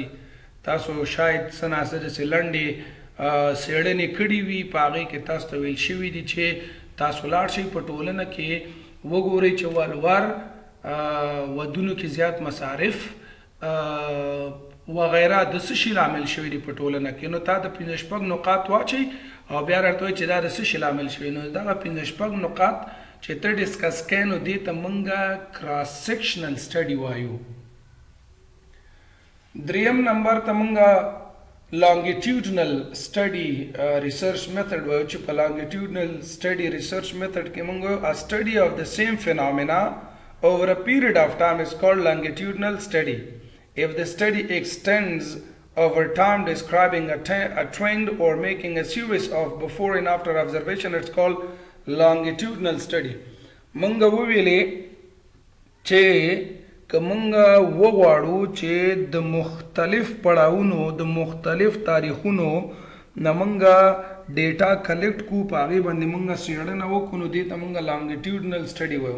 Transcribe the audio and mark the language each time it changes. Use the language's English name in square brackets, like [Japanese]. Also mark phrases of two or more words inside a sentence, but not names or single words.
[Pashto] تاسو شاید څه ناڅه داسې لنډې څېړنې کړي وي په هغې کې تاسو ته ویل شوي دي چې تاسو لاړ شئ په ټولنه کې وګورئ چې والوار ودونو کې زیات مصارف وغیره د څه شي لامل شوي دي په ټولنه کې نو تا د 15 نقاط واچئ او بیا راته وایي چې دا د څه شي لامل شوي نو دغه 15 نقاط چې ته ډسکس کوې نو دې ته موږ [English] cross sectional study [Pashto] وایو. دریم نمبر ته موږ [English] longitudinal study research method [Pashto] وایو چې په [English] longitudinal study research method [Pashto] کې موږ [English] a study of the same phenomena over a period of time is called longitudinal study. If the study extends over time describing a trend or making a series of before and after observation it's called longitudinal study. [Pashto] موږ وویلې چې که مونږ وغواړو چې د مختلف پړاوونو د مختلف تاریخونو نه مونږ [English] data collect [Pashto] کو په هغې باندې مونږ څېړنه وکړو نو دې ته مونږ [English] longitudinal study [Pashto] وایو.